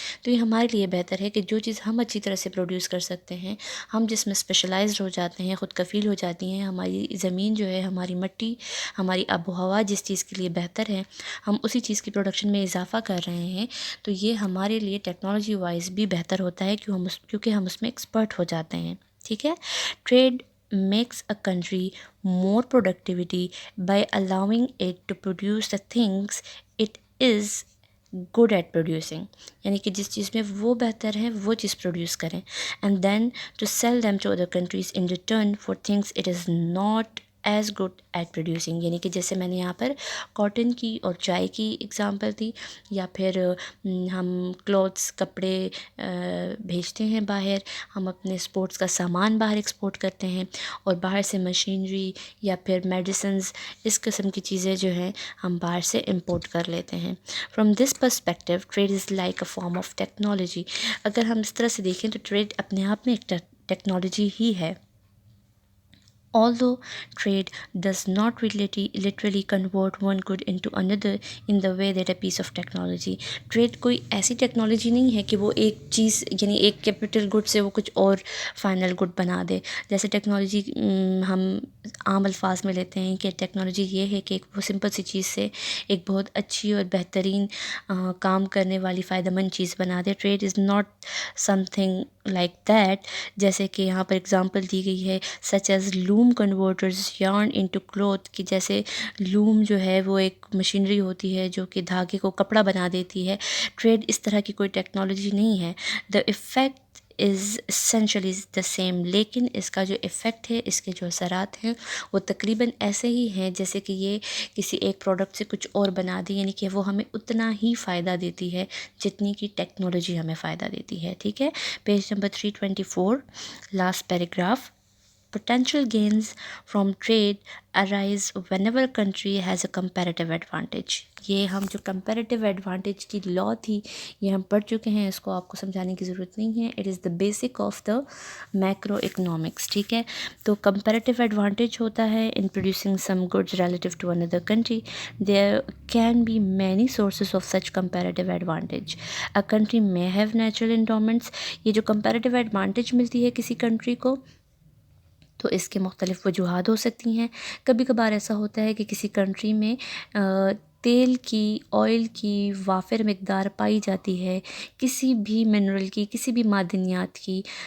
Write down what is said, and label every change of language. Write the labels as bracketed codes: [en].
[ur] تو یہ ہمارے لیے بہتر ہے کہ جو چیز ہم اچھی طرح سے پروڈیوس کر سکتے ہیں، ہم جس میں اسپیشلائزڈ ہو جاتے ہیں، خود کفیل ہو جاتی ہیں، ہماری زمین جو ہے، ہماری مٹی، ہماری آب و ہوا جس چیز کے لیے بہتر ہے، ہم اسی چیز کی پروڈکشن میں اضافہ کر رہے ہیں، تو یہ ہمارے لیے ٹیکنالوجی وائز بھی بہتر ہوتا ہے کیونکہ ہم اس میں ایکسپرٹ ہو جاتے ہیں. ٹھیک ہے. [en] Trade makes a country more productivity by allowing it to produce the things it is good at producing. [ur] یعنی کہ جس چیز میں وہ بہتر ہے وہ چیز پروڈیوس کریں، [en] and then to sell them to other countries in return for things it is not as good at producing, [ur] یعنی کہ جیسے میں نے یہاں پر کاٹن کی اور چائے کی اگزامپل دی، یا پھر ہم کلوتھس کپڑے بھیجتے ہیں باہر، ہم اپنے اسپورٹس کا سامان باہر ایکسپورٹ کرتے ہیں، اور باہر سے مشینری یا پھر میڈیسنز، اس قسم کی چیزیں جو ہیں ہم باہر سے امپورٹ کر لیتے ہیں. [en] From this perspective trade is like a form of technology. [ur] اگر ہم اس طرح سے دیکھیں تو ٹریڈ اپنے آپ میں ایک ٹیکنالوجی ہی ہے. [en] Although trade does not literally convert one good into another in the way that a piece of technology. [ur] Trade کوئی ایسی ٹیکنالوجی نہیں ہے کہ وہ ایک چیز یعنی ایک کیپٹل گڈ سے وہ کچھ اور فائنل گڈ بنا دے. جیسے ٹیکنالوجی ہم عام الفاظ میں لیتے ہیں کہ ٹیکنالوجی یہ ہے کہ ایک وہ سمپل سی چیز سے ایک بہت اچھی اور بہترین کام کرنے والی فائدہ مند چیز بنا دے. [en] Trade is not something like that. [ur] جیسے کہ یہاں پر اگزامپل دی گئی ہے [en] such as loom converts yarn into cloth, [ur] کہ جیسے لوم جو ہے وہ ایک مشینری ہوتی ہے جو کہ دھاگے کو کپڑا بنا دیتی ہے. ٹریڈ اس طرح کی کوئی ٹیکنالوجی نہیں ہے. [en] the effect is essentially the same, [ur] لیکن اس کا جو افیکٹ ہے، اس کے جو اثرات ہیں وہ تقریباً ایسے ہی ہیں جیسے کہ یہ کسی ایک پروڈکٹ سے کچھ اور بنا دی، یعنی کہ وہ ہمیں اتنا ہی فائدہ دیتی ہے جتنی کی ٹیکنالوجی ہمیں فائدہ دیتی ہے. ٹھیک ہے، page number 324 last paragraph. [en] Potential gains from trade arise whenever a country has a comparative advantage. [ur] یہ ہم جو comparative advantage کی لاء تھی یہ ہم پڑھ چکے ہیں، اس کو آپ کو سمجھانے کی ضرورت نہیں ہے. [en] It is the basic of the macroeconomics. [ur] ٹھیک ہے، تو [en] comparative advantage [ur] ہوتا ہے [en] in producing some goods relative to another country. There can be many sources of such comparative advantage. A country may have natural endowments. [ur] یہ جو comparative advantage ملتی ہے کسی کنٹری کو تو اس کے مختلف وجوہات ہو سکتی ہیں. کبھی کبھار ایسا ہوتا ہے کہ کسی کنٹری میں تیل کی، آئل کی وافر مقدار پائی جاتی ہے، کسی بھی منرل کی، کسی بھی معدنیات کی.